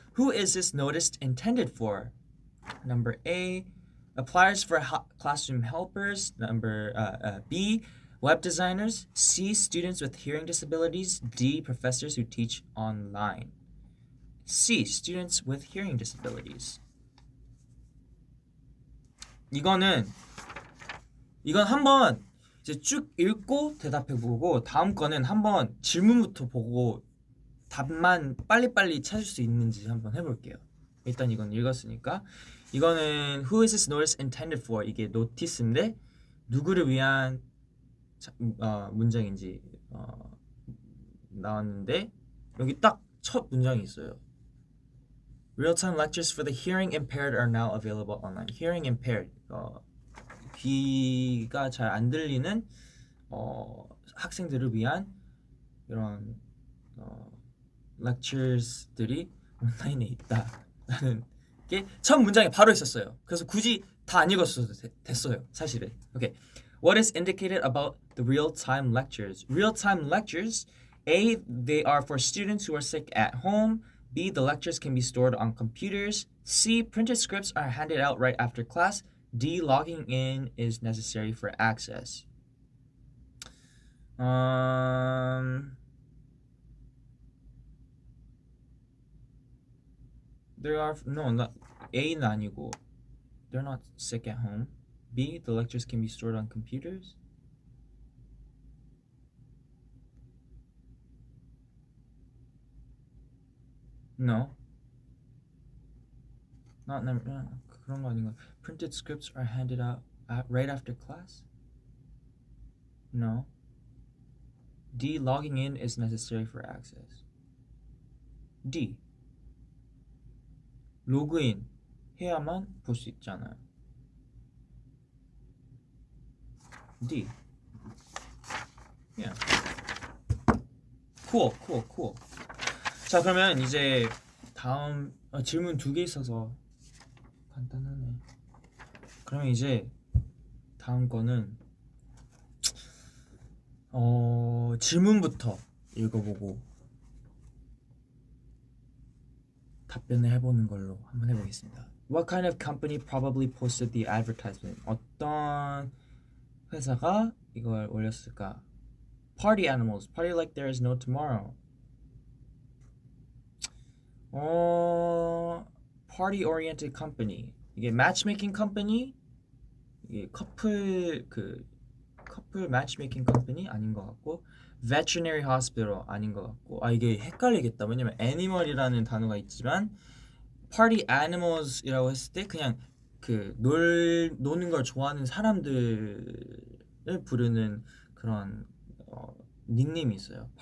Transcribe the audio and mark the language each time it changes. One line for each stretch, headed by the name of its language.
English: Who is this notice intended for? Number A, applies for classroom helpers. Number B, web designers. C, students with hearing disabilities. D, professors who teach online. C, students with hearing disabilities.
Korean: 이건 한번 이제 쭉 읽고 대답해보고, 다음 거는 한번 질문부터 보고 답만 빨리빨리 찾을 수 있는지 한번 해볼게요. 일단 이건 읽었으니까. 이거는
English: Who is this notice intended for?
Korean: 이게 노티스인데 누구를 위한 문장인지 나왔는데, 여기 딱 첫 문장이 있어요.
English: Real-time lectures for the hearing impaired are now available online. Hearing impaired,
Korean: 귀가 잘 안 들리는 학생들을 위한 이런 lectures들이 온라인에 있다라는 게 첫 문장에 바로 있었어요. 그래서 굳이 다 안 읽었어도 됐어요, 사실은.
English: Okay. What is indicated about the real-time lectures? Real-time lectures, A, they are for students who are sick at home. B, the lectures can be stored on computers. C, printed scripts are handed out right after class. D, logging in is necessary for access. There are not
Korean: A는 아니고,
English: they're not sick at home. B, the lectures can be stored on computers. No. Not
Korean: 그런 거 아닌가?
English: Printed scripts are handed out right after class? No. D, logging in is necessary for access.
Korean: D, 로그인 해야만 볼 수 있잖아요.
English: D. Yeah. Cool.
Korean: 자, 그러면 이제 다음 질문 2개 있어서 간단하네. 그러면 이제 다음 거는 질문부터 읽어보고 답변을 해보는 걸로 한번 해보겠습니다.
English: What kind of company probably posted the advertisement?
Korean: 어떤 회사가 이걸 올렸을까?
English: Party animals, party like there is no tomorrow. Party oriented company.
Korean: 이게
English: matchmaking company?
Korean: 이게 커플
English: matchmaking company
Korean: 아닌 것 같고,
English: veterinary hospital
Korean: 아닌 것 같고, 이게 헷갈리겠다. 왜냐면 animal이라는 단어가 있지만
English: party animals
Korean: 이라고 했을 때 그냥 그 노는 걸 좋아하는 사람들을 부르는 그런 닉네임이 있어요.